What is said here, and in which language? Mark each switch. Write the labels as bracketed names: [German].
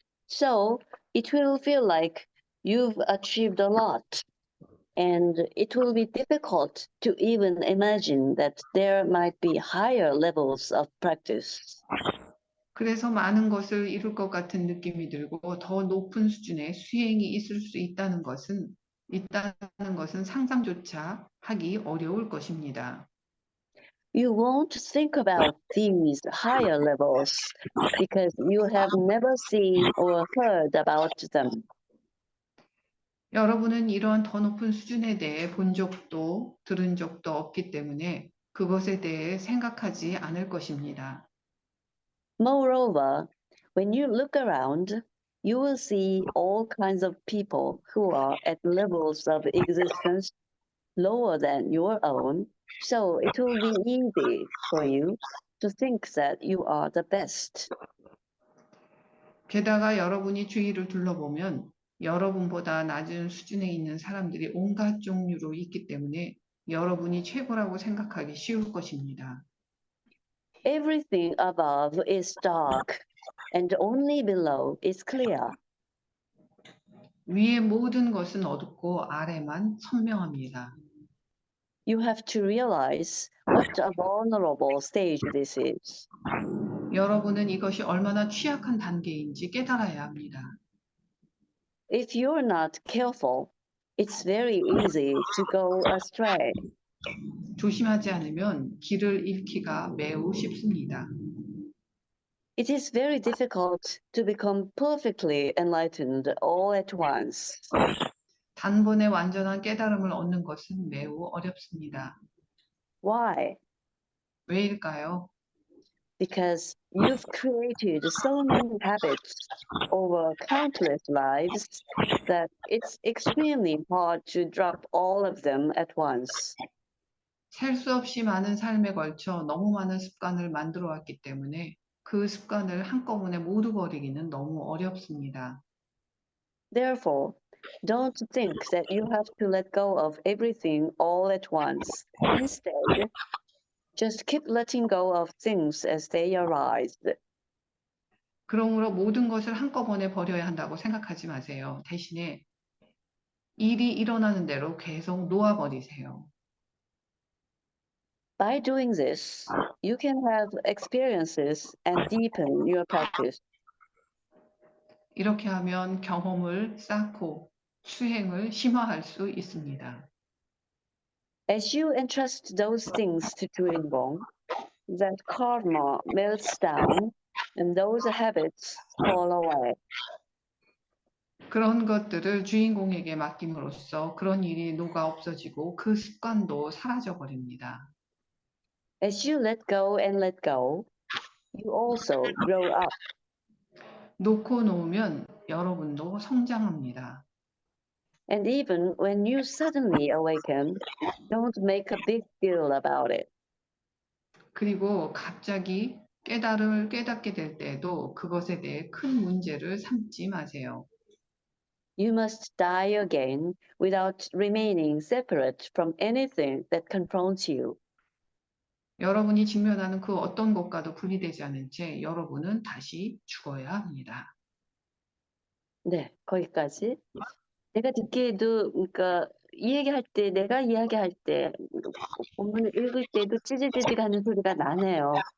[English] So it will feel like you've achieved a lot, and it will be difficult to even imagine that there might be higher levels of practice. [Korean] 그래서 많은 것을 이룰 것 같은 느낌이 들고 더 높은 수준의 수행이 있을 수 있다는 것은 상상조차 하기 어려울 것입니다. [English] You won't think about these higher levels because you have never seen or heard about them. [Korean] 여러분은 이런 더 높은 수준에 대해 본 적도 들은 적도 없기 때문에 그것에 대해 생각하지 않을 것입니다. [English] Moreover, when you look around, you will see all kinds of people who are at levels of existence lower than your own, so it will be easy for you to think that you are the best. [Korean] 게다가 여러분이 주위를 둘러보면 여러분보다 낮은 수준에 있는 사람들이 온갖 종류로 있기 때문에 여러분이 최고라고 생각하기 쉬울 것입니다. [English] Everything above is dark, and only below is clear. [Korean] 위의 모든 것은 어둡고 아래만 선명합니다. [English] You have to realize what a vulnerable stage this is. [Korean] 여러분은 이것이 얼마나 취약한 단계인지 깨달아야 합니다. [English] If you're not careful, it's very easy to go astray. [Korean] 조심하지 않으면 길을 잃기가 매우 쉽습니다. [English] It is very difficult to become perfectly enlightened all at once. [Korean] 단번에 완전한 깨달음을 얻는 것은 매우 어렵습니다. [English] Why? [Korean] 왜일까요? [English] Because you've created so many habits over countless lives that it's extremely hard to drop all of them at once. [Korean] 셀 수 없이 많은 삶에 걸쳐 너무 많은 습관을 만들어 왔기 때문에 그 습관을 한꺼번에 모두 버리기는 너무 어렵습니다. [English] Therefore, don't think that you have to let go of everything all at once. Instead, just keep letting go of things as they arise. [Korean] 그러므로 모든 것을 한꺼번에 버려야 한다고 생각하지 마세요. 대신에 일이 일어나는 대로 계속 놓아버리세요. [English] By doing this, you can have experiences and deepen your practice. [Korean] 이렇게 하면 경험을 쌓고 수행을 심화할 수 있습니다. [English] As you entrust those things to Turingong, that karma melts down and those habits fall away. [Korean] 그런 것들을 주인공에게 맡김으로써 그런 일이 녹아 없어지고 그 습관도 사라져 버립니다. [English] As you let go and let go, you also grow up. [Korean] 놓고 놓으면 여러분도 성장합니다. [English] And even when you suddenly awaken, don't make a big deal about it. [Korean] 그리고 갑자기 깨닫게 될 때에도 그것에 대해 큰 문제를 삼지 마세요. [English] You must die again without remaining separate from anything that confronts you. [Korean] 여러분이 직면하는 그 어떤 것과도 분리되지 않은 채 여러분은 다시 죽어야 합니다. 네, 거기까지. 제가 듣기에도, 그러니까, 이 얘기할 때, 내가 이야기할 때, 본문을 읽을 때도 찌질찌질 하는 소리가 나네요.